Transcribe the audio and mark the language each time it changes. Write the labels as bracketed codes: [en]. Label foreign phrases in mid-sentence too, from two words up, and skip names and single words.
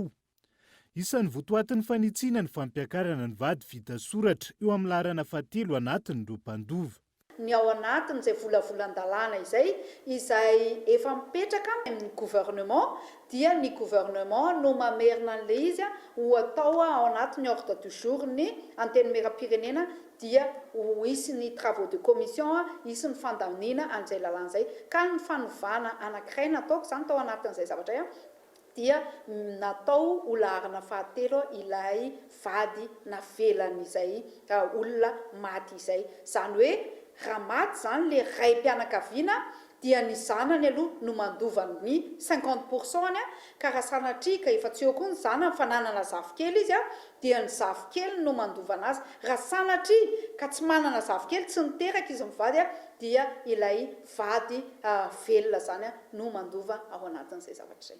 [mg] Isan'ny votoatin'ny fanitsiana ny fampiakarana ny vady vita soratra eo amin'ny laharana 7 anatin'ireo mpandova. Ny ao anatin'izay volavolan-dalàna izay efa mipetraka amin'ny gouvernement dia ny gouvernement no mamerina an'le izy ho atao ao anatin'ny [fr] ordre du jour [mg] ny anteny miram-pirenena dia ho isy ny [fr] travaux de commission [mg] isy ny fandamina an'izay lalàna izay ka ny fanovana anankiray nataoko zany tao anatin'izay zavatra dia natao ho laharana 7 ilay vady navelany izay olona maty izay zany hoe raha maty zany le ray mpianakaviana dia ny zanany aloha no mandovany ny 50% ka raha sanatria ka efa tsy eo koa ny zanany fa nanana zafikely izy dia ny zafikely no mandovana azy raha sanatria ka tsy manana zafikely tsy niteraka izy mivady dia ilay vady velona zany no mandova ao anatin'izay zavatra izay.